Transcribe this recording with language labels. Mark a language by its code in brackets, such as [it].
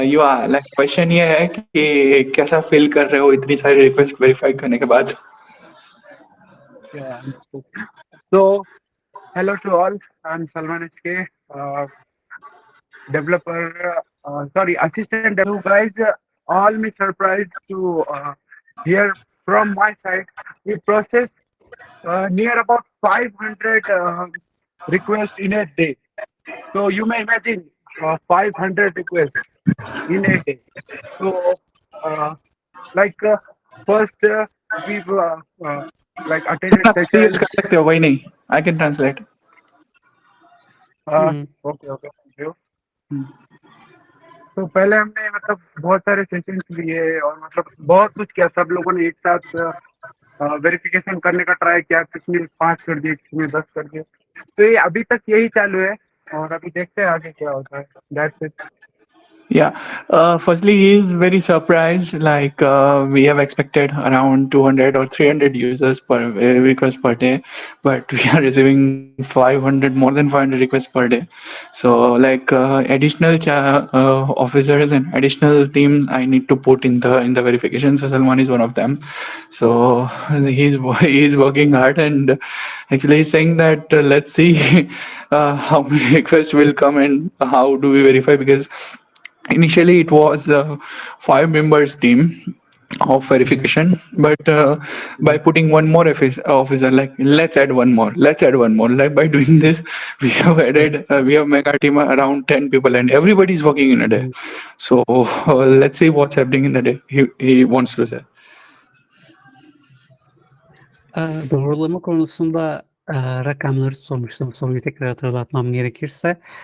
[hi] You are like question ये है कि कैसा feel कर रहे हो इतनी सारी request verify करने के बाद? [en] Yeah, understood. So, hello to all. I'm Salman HK, developer, assistant developer. You guys, all me surprised to hear from my side. We process near about 500 requests in a day. So you may imagine 500 requests in a day. So, like first we've like attended use sessions. [hi] कर सकते हो वही नहीं. [en] I can translate. Okay okay thank you. [hi] तो पहले हमने मतलब बहुत सारे सेशंस लिए और मतलब बहुत कुछ किया. सब लोगों ने एक साथ वेरिफिकेशन करने का ट्राई किया. किसी ने 5 कर दिए, किसी ने 10 कर दिए. तो ये अभी तक यही चालू है और अभी देखते हैं आगे क्या होता है. [en] That's it. Yeah. Firstly, he is very surprised. Like we have expected around 200 or 300 users per request per day, but we are receiving 500, more than 500 requests per day. So, like additional officers and additional team, I need to put in the verification. So Salman is one of them. So he's working hard, and actually he's saying that let's see how many requests will come and how do we verify, because initially it was a 5 members team of verification, but by putting one more officer, like let's add one more, like by doing this we have added we have made our team around 10 people and everybody is working in a day. So let's see what's happening in the day, he wants to say. [tr] Doğrulama konusunda rakamları sormuştum. Soruyu tekrar hatırlatmam gerekirse.